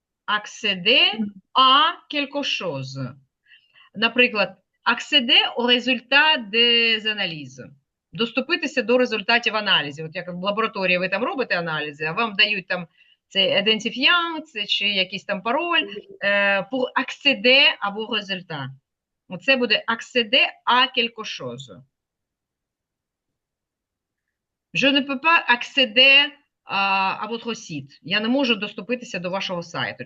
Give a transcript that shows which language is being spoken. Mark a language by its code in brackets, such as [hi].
[fr] Accéder à quelque chose. Наприклад, accéder au résultat des analyses. [uk] Доступитися до результатів аналізів. От як в лабораторії ви там робите аналізи, а вам дають там цей ідентифіант, чи якийсь там пароль, [fr] pour accéder à vos résultats. [uk] Оце буде [fr] accéder à quelque chose. Je ne peux pas accéder à votre site. [uk] Я не можу доступитися до вашого сайту.